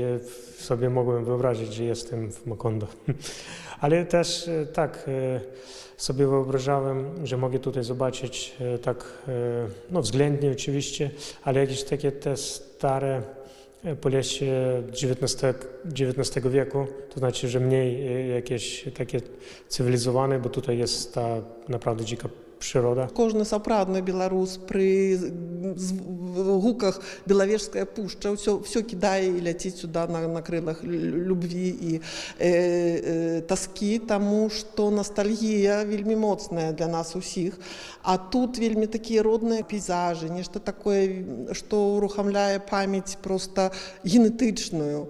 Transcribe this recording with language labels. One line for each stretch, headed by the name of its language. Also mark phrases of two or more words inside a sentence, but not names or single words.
Polish: Ja sobie mogłem wyobrazić, że jestem w Macondo. Ale też tak sobie wyobrażałem, że mogę tutaj zobaczyć tak, względnie oczywiście, ale jakieś takie te stare Polesie XIX wieku, to znaczy, że mniej jakieś takie cywilizowane, bo tutaj jest ta naprawdę dzika przyroda.
Belarusian: Кожны сапраўдны беларус пры гуках белавежская пушча ўсё кідае і ляціць сюда на крылах любві і таскі, таму што ностальгія вельмі моцная для нас усіх. А тут вельмі такія родныя пейзажы, нешта такое, што ўрухамляе памяць проста генетычную.